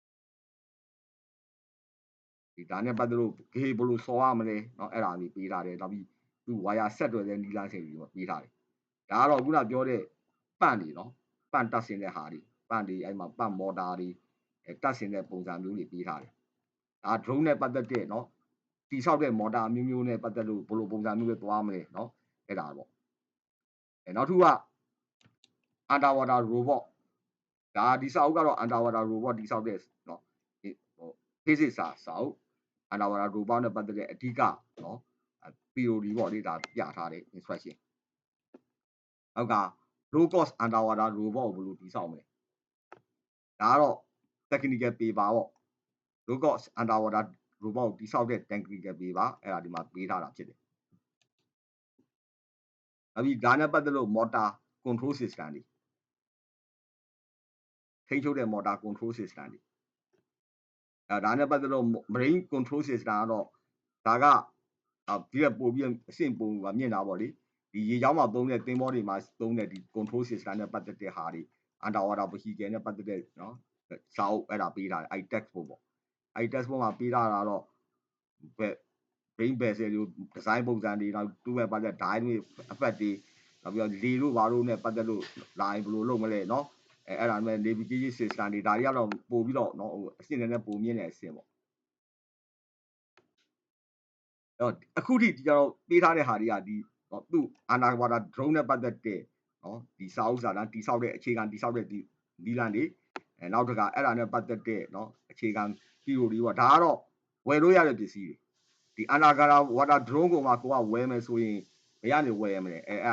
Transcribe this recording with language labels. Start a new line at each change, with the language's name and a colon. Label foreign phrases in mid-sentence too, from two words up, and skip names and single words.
Burmese: ဒီဒါနဲ့ပတ်သက်လို့ဂေးဘယ်လိုစော်ရမလဲเนาะအဲ့ဒါလေးပေးထားတယ်နောက်ပြီးသူဝါယာဆက်တွယ်တဲ့နီလန်းချိန်တွေပေးထားတယ်ဒါကတော့ခုနပြောတဲ့ပန့်တွေเนาะ ပန့်တက်ဆင်တဲ့ဟာတွေပန့်တွေအဲ့မှာပန့်မော်တာတွေတက်ဆင်တဲ့ပုံစံမျိုးတွေပေးထားတယ်ဒါ drone နဲ့ပတ်သက်တဲ့เนาะ တိဆောက်တဲ့မော်တာမျိုးမျိုးနဲ့ပတ်သက်လို့ဘယ်လိုပုံစံမျိုးပဲသွားမလဲเนาะအဲ့ဒါပေါ့နောက် တစ်ခုက
English: underwater robot
Burmese: ဒါဒီစာအုပ်ကတော့
English: underwater robot
Burmese: တိဆောက်တဲ့เนาะဟို physics စာအုပ်
English: underwater robot
Burmese: နဲ့ပတ်သက်တဲ့အဓိကနော် theory ပေါ့လေဒါပြထားတဲ့ instruction နောက်က
English: low cost underwater robot
Burmese: ကိုဘယ်လိုတည်ဆောက်မလဲဒါကတော့
English: technical paper
Burmese: ပေါ့
English: low cost underwater robot
Burmese: ကိုတည်ဆောက်တဲ့
English: technical paper
Burmese: အဲ့ဒါဒီမှာပေးထားတာဖြစ်တယ် နောက်ပြီးဒါနဲ့ပတ်သက်လို့
English: motor control system
Burmese: တွေထိန်းချုပ်တဲ့
English: motor control system
Burmese: တွေဒါနဲ့ပတ်သက်လို့
English: marine control system
Burmese: ကတော့ဒါကဒီကပို့ပြီးအဆင့်ပုံ မြင့်တာပေါ့လေဒီရေကြောင်းမှာသုံးတဲ့သင်္ဘောတွေမှာသုံးတဲ့ဒီ
English: control system
Burmese: နဲ့ပတ်သက်တဲ့ဟာတွေ
English: underwater vehicle
Burmese: နဲ့ပတ်သက်တဲ့နော်စာအုပ်အဲ့ဒါပေးထားတယ်အဲ့
English: text book
Burmese: ပေါ့အဲ့
English: text book
Burmese: မှာပေးထားတာတော့
English: brain vessel
Burmese: တွေ design ပုံစံတွေနောက်သူ့ရဲ့ပတ်သက် dial တွေအဖက်တွေနောက်ပြီးတော့လေတို့ဘာလို့နဲ့ပတ်သက်လို့လာရင်ဘယ်လိုလုပ်မလဲနော်အဲ့ဒါနဲ့
English: navigation system
Burmese: တွေဒါတွေကတော့ပို့ပြီးတော့နော်အဆင့်နဲ့ပိုမြင့်တဲ့အဆင့်ပေါ့ အခုထိကျွန်တော်ပေးထားတဲ့ဟာတွေကဒီသူ့
English: underwater drone
Burmese: နဲ့ပတ်သက်တဲ့နော်ဒီစာအုပ်စာတမ်းတိဆောက်တဲ့အခြေခံတိဆောက်တဲ့ဒီနီလန်တွေနောက်တစ်ခါအဲ့ဒါနဲ့ပတ်သက်တဲ့နော်အခြေခံ theory ပေါ့ဒါကတော့ဝယ်လို့ရတဲ့ပစ္စည်းတွေဒီ
English: underwater drone
Burmese: ကိုမှကိုကဝယ်မယ်ဆိုရင်ဘယ်ကနေဝယ်ရမလဲအဲ့